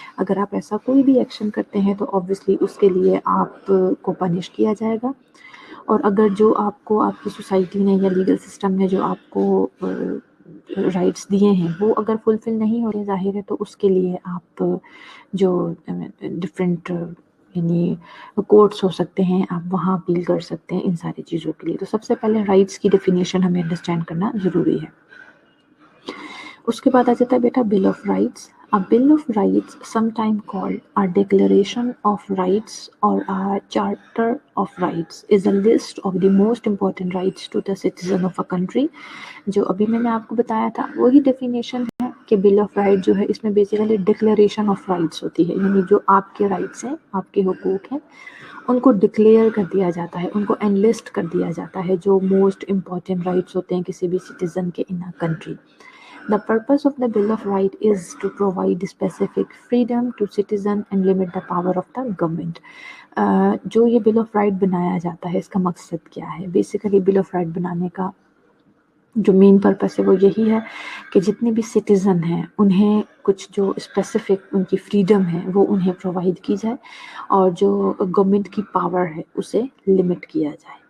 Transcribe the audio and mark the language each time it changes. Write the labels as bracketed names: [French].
[Hindi] अगर आप ऐसा कोई भी एक्शन करते हैं तो ऑब्वियसली उसके लिए आपको पनिश किया जाएगा, और अगर जो आपको आपकी सोसाइटी ने या लीगल सिस्टम ने जो आपको राइट्स दिए हैं वो अगर फुलफिल नहीं हो रहे ज़ाहिर है, तो उसके लिए आप जो डिफरेंट यानी कोर्ट्स हो सकते हैं, आप वहाँ अपील कर सकते हैं इन सारी चीज़ों के लिए। तो सबसे पहले राइट्स की डेफिनेशन हमें अंडरस्टैंड करना ज़रूरी है। उसके बाद आ जाता है बेटा bill of rights. [English] A bill of rights, sometime called a declaration of rights or a charter of rights, is a list of the most important rights to the citizen of a country। [Hindi] जो अभी मैंने आपको बताया था वही definition है कि bill of right जो है इसमें बेसिकली डिक्लेरेशन ऑफ राइट्स होती है, यानी जो आपके राइट्स हैं, आपके हुकूक हैं, उनको डिक्लेयर कर दिया जाता है, उनको एनलिस्ट कर दिया जाता है, जो मोस्ट इम्पॉर्टेंट राइट्स होते हैं किसी भी सिटीजन के इन a country. [English] The purpose of the Bill of Rights is to provide specific freedom to citizen and limit the power of the government। [Hindi] जो ये बिल ऑफ राइट बनाया जाता है इसका मकसद क्या है? बेसिकली बिल ऑफ राइट बनाने का जो मेन पर्पस है वो यही है कि जितने भी सिटीज़न हैं उन्हें कुछ जो स्पेसिफिक उनकी फ्रीडम है वो उन्हें प्रोवाइड की जाए, और जो गवर्नमेंट की पावर है उसे लिमिट किया जाए।